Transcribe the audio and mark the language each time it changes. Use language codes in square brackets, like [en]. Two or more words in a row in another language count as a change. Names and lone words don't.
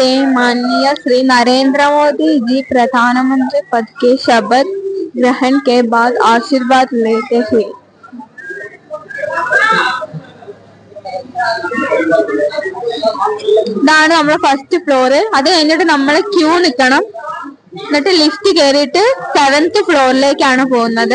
[hi] माननीय श्री नरेंद्र मोदी जी प्रधानमंत्री पद के शपथ ग्रहण के बाद आशीर्वाद लेते हैं. [ml] ഇതാണ് നമ്മുടെ [en] first floor. [ml] അത് കഴിഞ്ഞിട്ട് നമ്മള് ക്യൂ നിൽക്കണം. എന്നിട്ട് ലിഫ്റ്റ് കയറിയിട്ട് 7th ഫ്ലോറിലേക്കാണ് പോകുന്നത്.